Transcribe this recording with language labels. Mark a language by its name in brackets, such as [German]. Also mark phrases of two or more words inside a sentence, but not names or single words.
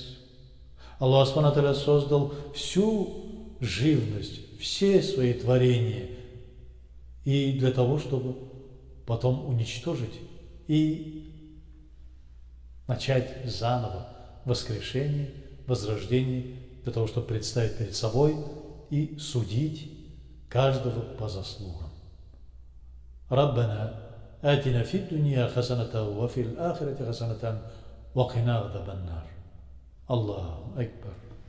[Russian] Аллах [Arabic] سبحانه وتعالى [Russian] создал всю живность, все свои творения, и для того, чтобы потом уничтожить и начать заново воскрешение, возрождение, для того, чтобы представить перед собой и судить каждого по заслугам. [Arabic] ربنا آتنا في الدنيا حسنة وفي الآخرة حسنة وقنا عذاب النار. الله أكبر.